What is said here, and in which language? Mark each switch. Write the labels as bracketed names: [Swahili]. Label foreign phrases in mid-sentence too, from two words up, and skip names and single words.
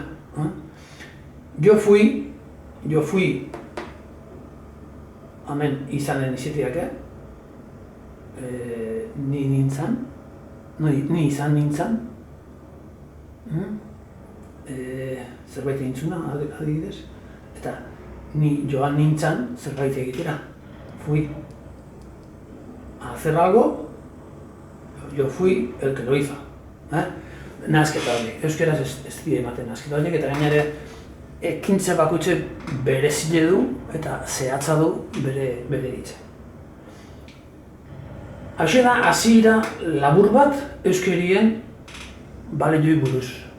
[Spanish] Jo fui [Basque] hemen izanen izateak, ni nintzen, ni izan nintzen, zerbait egintzuna, adibidez, eta ni joan nintzen zerbait egitera. [Spanish] Fui a hacer algo, yo fui el que lo hizo. [Basque] Nahasketa horiek, euskeraz ez dira ematen nahasketa horiek, eta gainera ekintza bakoitze berezile du eta zehatza du bere hitza. Hauxe da, hasiera labur bat euskerien balioei buruz.